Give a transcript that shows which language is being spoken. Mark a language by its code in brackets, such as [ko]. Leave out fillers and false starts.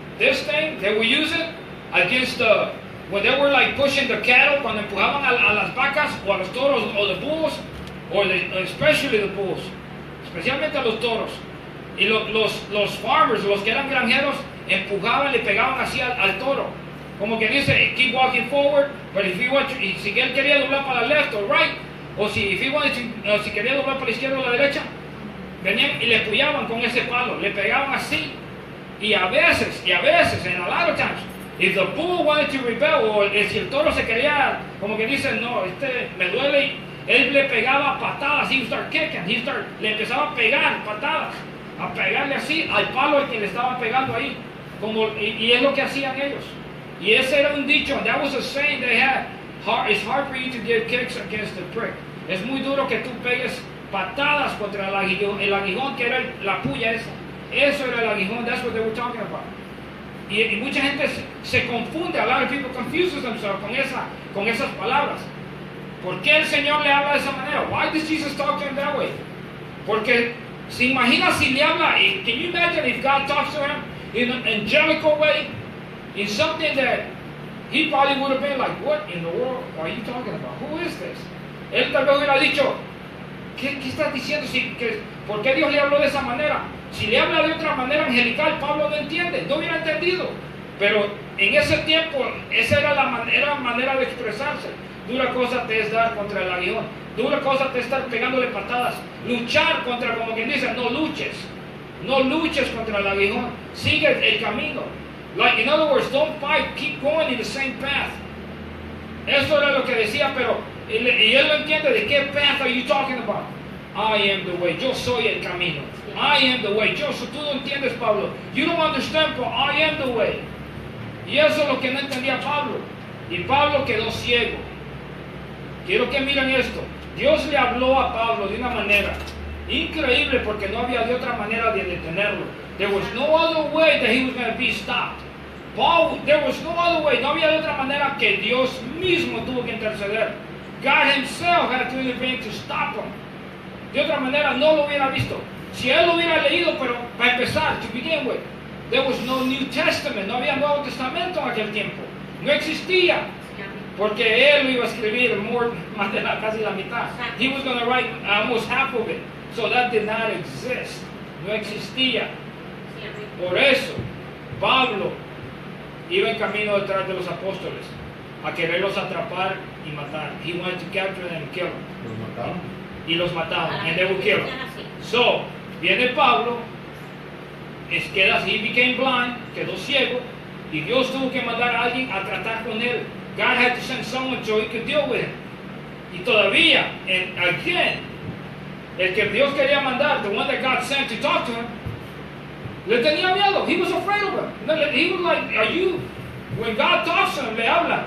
[en] This thing, they would use it against the, when they were like pushing the cattle, [es] cuando empujaban a las vacas o a los toros o [en] the bulls, especially the bulls, [es] especialmente a los toros. Y los farmers, los que eran granjeros, empujaban, le pegaban así al toro. Como que dice, [en] keep walking forward, but if you want to, [es] y si él quería doblar para la [en] left or right, [es] o si quería doblar para la izquierda o la derecha, venían y le puyaban con ese palo, le pegaban así. Y a veces, [en] and a lot of times, if the bull wanted to rebel, [es] o si el toro se quería, como que dice, no, me duele, él le pegaba patadas, [en] he would start kicking, [es] le empezaba a pegar patadas, a pegarle así al palo al que le estaban pegando ahí, y es lo que hacían ellos. Y ese era un dicho, [en] and that was a saying they had, it's hard for you to give kicks against the prick. [es] Es muy duro que tú pegues patadas contra el aguijón que era la puya esa. Eso era el aguijón, [en] that's what they were talking about. [es] Y mucha gente se confunde, [en] a lot of people confuses themselves [es] con esas palabras. ¿Por qué el Señor le habla de esa manera? [en] Why does Jesus talk to him that way? [es] Porque se imagina si le habla, [en] can you imagine if God talks to him in an angelical way, in something that he probably would have been like, what in the world are you talking about? Who is this? [es] Él tal vez hubiera dicho, ¿qué estás diciendo? ¿Por qué Dios le habló de esa manera? Si le habla de otra manera angelical, Pablo no entiende, no hubiera entendido. Pero en ese tiempo, esa era la manera de expresarse. Dura cosa te es dar contra el aguijón. Dura cosa te es estar pegándole patadas. Luchar contra, como quien dice, no luches. No luches contra el aguijón. Sigue el camino. [en] Like, in other words, don't fight, keep going in the same path. [es] Eso era lo que decía, pero, y él lo entiende, ¿de qué [en] path are you talking about? I am the way, [es] yo soy el camino. [en] I am the way, [es] tú no entiendes, Pablo. [en] You don't understand, but I am the way. [es] Y eso es lo que no entendía Pablo. Y Pablo quedó ciego. Quiero que miren esto. Dios le habló a Pablo de una manera increíble porque no había de otra manera de detenerlo. [en] There was no other way that he was going to be stopped. There was no other way. [es] No había de otra manera que Dios mismo tuvo que interceder. [en] God himself had to intervene to stop him. [es] De otra manera no lo hubiera visto. Si él lo hubiera leído, pero para empezar, [en] to begin with, there was no New Testament, [es] no había Nuevo Testamento en aquel tiempo. No existía. Porque él lo iba a escribir más de casi la mitad. [en] He was going to write almost half of it. So that did not exist. [es] No existía. Por eso, Pablo iba en camino detrás de los apóstoles a quererlos atrapar y matar. [en] He wanted to capture them and kill them. [es] Los mataron. Y los mataban. [en] And they would kill them. [es] So, viene Pablo, [en] he became blind, [es] quedó ciego, y Dios tuvo que mandar a alguien a tratar con él. [en] God had to send someone so he could deal with him. [es] Y todavía, [en] and again, [es] el que Dios quería mandar, [en] the one that God sent to talk to him, [es] le tenía miedo. [en] He was afraid of him. He was like, when God talks to him, [es] le habla.